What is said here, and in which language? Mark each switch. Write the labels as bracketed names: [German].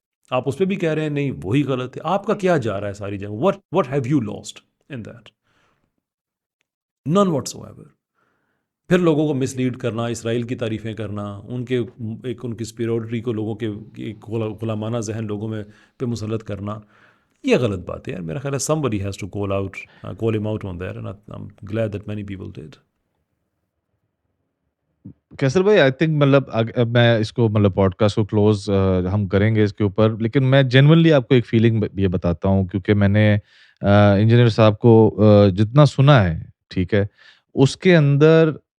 [Urdu] آپ اس پہ بھی کہہ رہے ہیں نہیں وہی غلط ہے. آپ کا کیا جا رہا ہے ساری جگہ؟ [English] what have you lost in that? none whatsoever. [Urdu] پھر لوگوں کو مس لیڈ کرنا، اسرائیل کی تعریفیں کرنا، ان کے ایک ان کی اسپیروٹری کو لوگوں کے ایک غلامانہ ذہن لوگوں میں پہ مسلط کرنا، یہ غلط بات ہے یار. میرا خیال ہے [English] somebody has to call him out on that, and I'm glad that many people did. [Urdu] کیسر بھائی [English] I think [Urdu] مطلب میں اس کو مطلب پوڈ کاسٹ کو کلوز ہم کریں گے اس کے اوپر، لیکن میں جنورلی آپ کو ایک فیلنگ یہ بتاتا ہوں، کیونکہ میں نے انجینئر صاحب کو جتنا سنا ہے، ٹھیک ہے، اس کے اندر